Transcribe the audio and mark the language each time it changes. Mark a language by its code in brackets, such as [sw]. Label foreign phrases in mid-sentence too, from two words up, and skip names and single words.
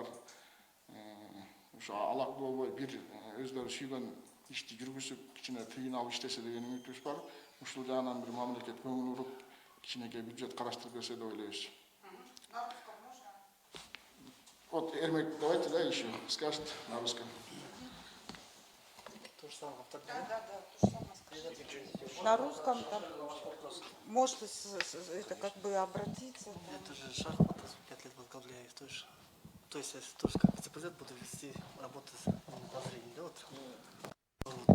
[ky] Ошо алак болбой бир өздөрү сүйгөн ишти жүргүзүп, кичине тыйын алып иштесе деген үмүтүбүз бар. Ушул жагынан бир мамлекет көңүл буруп, кичинекей бюджет караштырып берсе деп ойлойбуз. [ru] Вот, Эрмек, давайте, да, еще скажет на русском. То же самое. Да, то же самое скажите. На русском там может это как бы обратиться. Это же шахматы, 5 лет возглавляю, тоже. то есть я тоже как вице-президент буду вести работу по зрению, да, вот.